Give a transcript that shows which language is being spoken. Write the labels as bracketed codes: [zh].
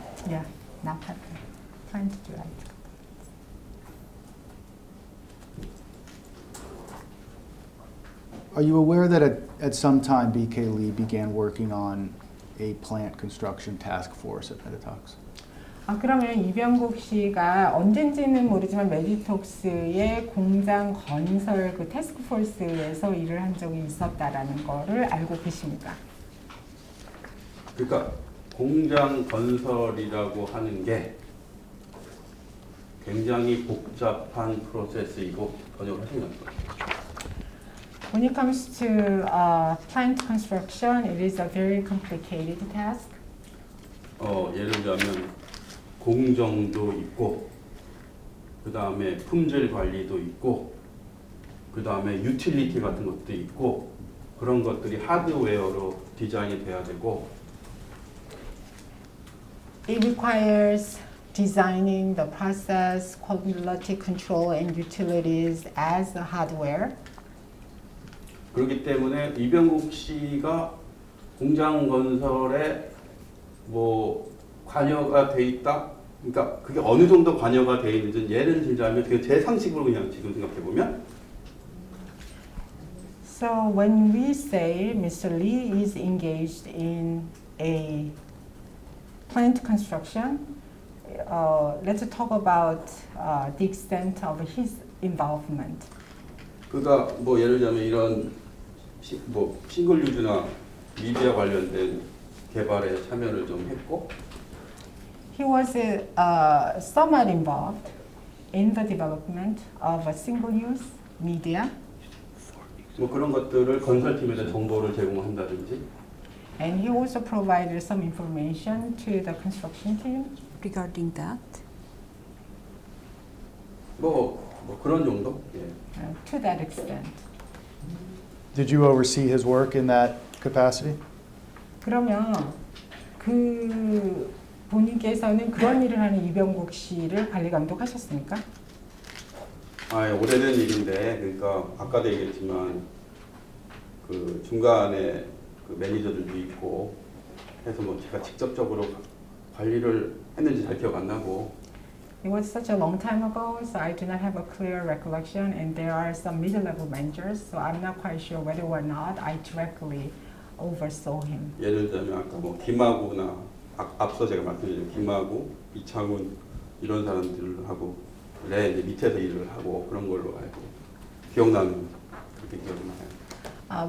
[en] Yeah, not patent. Plant-derived. Are you aware that at some time BK Lee began working on a plant construction task force at Meditox? [ko] 그러면 이병국 씨가 언젠지는 모르지만 메디톡스의 공장 건설 그 태스크포스에서 일을 한 적이 있었다라는 거를 알고 계십니까? 그러니까 공장 건설이라고 하는 게 굉장히 복잡한 프로세스이고 번역을 하시면 [en] When it comes to plant construction, it is a very complicated task. [ko] 예를 들자면 공정도 있고 그 다음에 품질 관리도 있고 그 다음에 유틸리티 같은 것도 있고 그런 것들이 하드웨어로 디자인이 돼야 되고 [en] It requires designing the process, quality control, and utilities as a hardware. [ko] 그렇기 때문에 이병국 씨가 공장 건설에 뭐 관여가 돼 있다. 그러니까 그게 어느 정도 관여가 돼 있는지 예를 들자면 그게 제 상식으로 그냥 지금 생각해 보면 [en] So when we say Mr. Lee is engaged in a plant construction, let's talk about the extent of his involvement. [ko] 그가 뭐 예를 들자면 이런 뭐 싱글 유즈나 미디어 관련된 개발에 참여를 좀 했고 [en] He was somewhat involved in the development of a single-use media, [ko] 뭐 그런 것들을 건설팀에다 정보를 제공한다든지 [en] and he also provided some information to the construction team. Regarding that, [ko] 뭐 그런 정도. 예. [en] To that extent. Did you oversee his work in that capacity? [ko] 그러면 그 본인께서는 그런 일을 하는 이병국 씨를 관리 감독하셨습니까? 오래된 일인데 그러니까 아까도 얘기했지만 그 중간에 그 매니저들도 있고 해서 뭐 제가 직접적으로 관리를 했는지 잘 기억 안 나고 [en] It was such a long time ago, so I do not have a clear recollection, and there are some middle-level managers, so I'm not quite sure whether or not I directly oversaw him. [ko] 예를 들면 아까 뭐 김하구나 앞서 제가 말씀드린 김하고 이창훈 이런 사람들하고 이제 밑에서 일을 하고 그런 걸로 알고 기억나는 그렇게 기억이 나요.